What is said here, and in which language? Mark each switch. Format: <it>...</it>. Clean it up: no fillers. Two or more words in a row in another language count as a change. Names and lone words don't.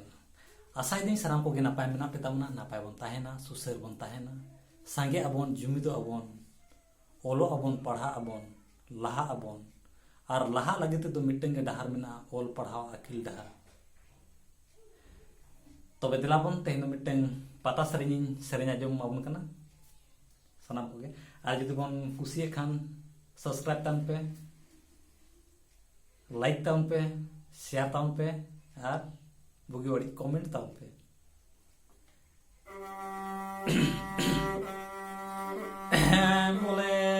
<sat>ᱟᱥᱟᱭᱫᱟᱹᱧ ᱥᱟᱱᱟᱢ ᱠᱚᱜᱮ ᱱᱟᱯᱟᱭ ᱢᱮᱱᱟᱜ ᱯᱮ ᱛᱟᱵᱚᱱᱟ, ᱱᱟᱯᱟᱭ ᱵᱚᱱ ᱛᱟᱦᱮᱱᱟ, ᱥᱩᱥᱟᱹᱨ ᱵᱚᱱ ᱛᱟᱦᱮᱱᱟ, ᱥᱟᱸᱜᱮ ᱟᱵᱚᱱ, ᱡᱩᱢᱤᱫᱚᱜ ᱟᱵᱚᱱ, ᱚᱞᱚᱜ ᱟᱵᱚᱱ, ᱯᱟᱲᱦᱟᱜ ᱟᱵᱚᱱ, ᱞᱟᱦᱟᱜ ᱟᱵᱚᱱ। ᱟᱨ ᱞᱟᱦᱟᱜ ᱞᱟᱹᱜᱤᱫ ᱛᱮᱫᱚ ᱢᱤᱫᱴᱟᱝ ᱜᱮ ᱰᱟᱦᱟᱨ ᱢᱮᱱᱟᱜᱼᱟ, ᱚᱞ ᱯᱟᱲᱦᱟᱣ ᱟᱹᱠᱤᱞ ᱰᱟᱦᱟᱨ। ᱛᱚᱵᱮ ᱫᱮᱞᱟᱵᱚᱱ ᱛᱮᱦᱮᱧ ᱫᱚ ᱢᱤᱫᱴᱟᱝ ᱯᱟᱛᱟ ᱥᱮᱨᱮᱧᱤᱧ ᱥᱮᱨᱮᱧ ᱟᱸᱡᱚᱢ ᱟᱵᱚᱱ ᱠᱟᱱᱟ ᱥᱟᱱᱟᱢ ᱠᱚᱜᱮ। ᱟᱨ ᱡᱩᱫᱤ ᱵᱚᱱ ᱠᱩᱥᱤᱭᱟᱜ ᱠᱷᱟᱱ সাবস্ক্রাইব তাম পে, লাইক তাম পে, শেয়ার তাম পে আর বুগি বাড়ি কমেন্ট তাম পে। বলে</sat>